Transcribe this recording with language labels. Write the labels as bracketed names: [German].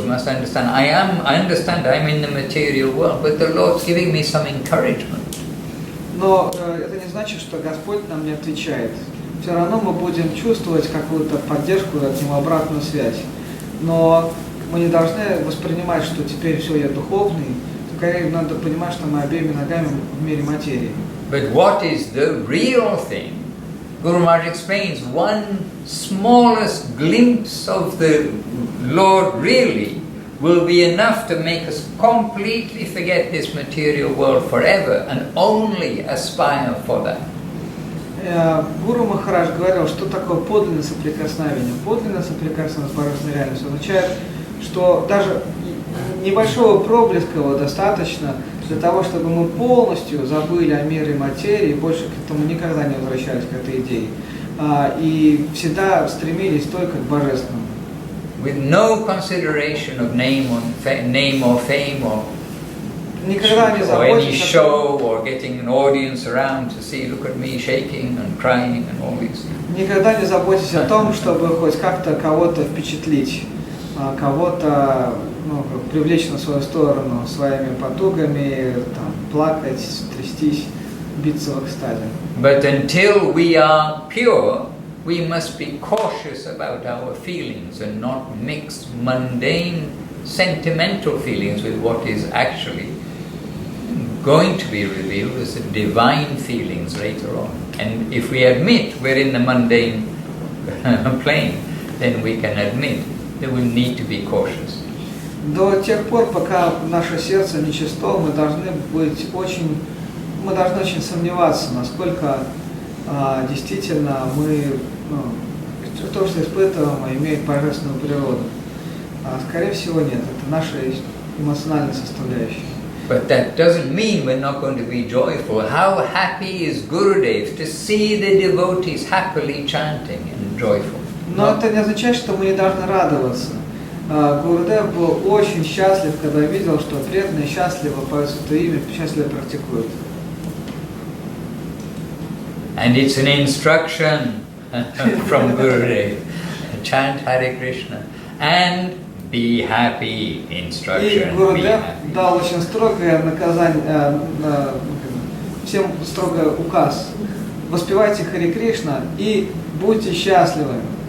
[English] We must understand, I understand I'm in the material world, but the Lord's giving me some encouragement. [Russian] Но это не значит, что Господь нам не отвечает. Все равно мы будем чувствовать какую-то поддержку, от него обратную связь. Но мы не должны воспринимать, что теперь все, я духовный. Скорее надо понимать, что мы обеими ногами в мире материи. [English] But what is the real thing? Guru Maharaj explains one smallest glimpse of the Lord really will be enough to make us completely forget this material world forever and only aspire for that. [Russian] Гуру Махарадж говорил, что такое подлинное соприкосновение. Подлинное соприкосновение с божественной реальностью означает, что даже небольшого проблеска его достаточно для того, чтобы мы полностью забыли о мире и материи и больше к этому никогда не возвращались, к этой идее. И всегда стремились только к божественному. [English] With no consideration of name or fame or any show or getting an audience around to see, look at me shaking and crying and all these things. [Russian] Никогда не заботьтесь о том, чтобы хоть как-то кого-то впечатлить, кого-то привлечь на свою сторону своими потугами, там, плакать, трястись, биться в экстазе. [English] But until we are pure, we must be cautious about our feelings and not mix mundane, sentimental feelings with what is actually going to be revealed as the divine feelings later on. And if we admit we're in the mundane plane, then we can admit that we need to be cautious. [Russian] До тех пор, пока наше сердце нечисто, мы должны очень сомневаться, насколько действительно мы то, что испытываем, имеет божественную природу. Скорее всего, нет. Это наша эмоциональная составляющая. [English] But that doesn't mean we're not going to be joyful. How happy is Gurudev to see the devotees happily chanting and joyful. [Russian] Но это не означает, что мы не должны радоваться. Гурудев был очень счастлив, когда видел, что преданные счастливо поют святое имя, счастливо практикуют. [English] And it's an instruction from Gurudev. Chant Hare Krishna and be happy. Instruction. [Russian] И Гурудев дал очень строгое наказание, всем строгий указ. Воспевайте Харе Кришна и будьте счастливы.